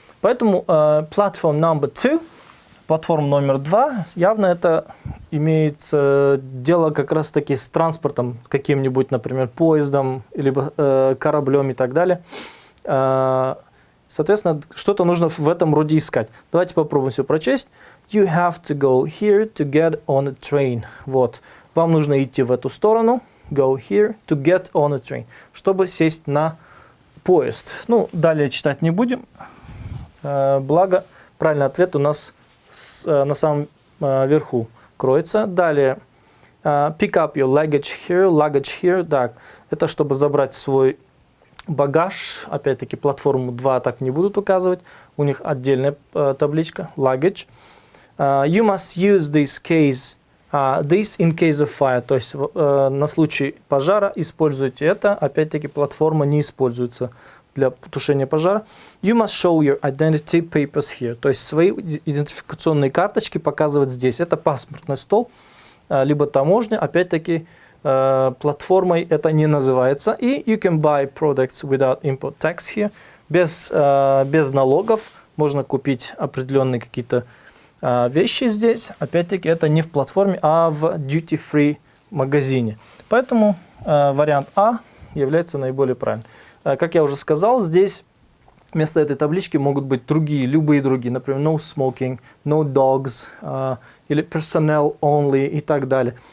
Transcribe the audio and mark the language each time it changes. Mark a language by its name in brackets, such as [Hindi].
[Russian] Поэтому [English] platform number 2, [Russian] платформа номер 2, явно это имеется дело как раз таки с транспортом, каким-нибудь, например, поездом, либо кораблем и так далее. Соответственно, что-то нужно в этом роде искать. Давайте попробуем все прочесть. [English] You have to go here to get on a train. [Russian] Вот. Вам нужно идти в эту сторону. [English] Go here to get on a train. [Russian] Чтобы сесть на поезд. Ну, далее читать не будем. Благо, правильный ответ у нас на самом верху кроется. Далее, [English] pick up your luggage here. [Russian] Так, это чтобы забрать свой багаж. Опять-таки, платформу 2 так не будут указывать. У них отдельная табличка, luggage. [English] You must use this in case of fire. [Russian] То есть, на случай пожара используйте это. Опять-таки, платформа не используется для тушения пожара. [English] You must show your identity papers here. [Russian] То есть свои идентификационные карточки показывать здесь. Это паспортный стол, либо таможня. Опять-таки, платформой это не называется. [English] И you can buy products without import tax here. [Russian] Без налогов можно купить определенные какие-то вещи здесь. Опять-таки, это не в платформе, а в duty-free магазине. Поэтому вариант А является наиболее правильным. Как я уже сказал, здесь вместо этой таблички могут быть любые другие, например, [English] no smoking, no dogs, [Russian] или [English] personnel only [Russian] и так далее.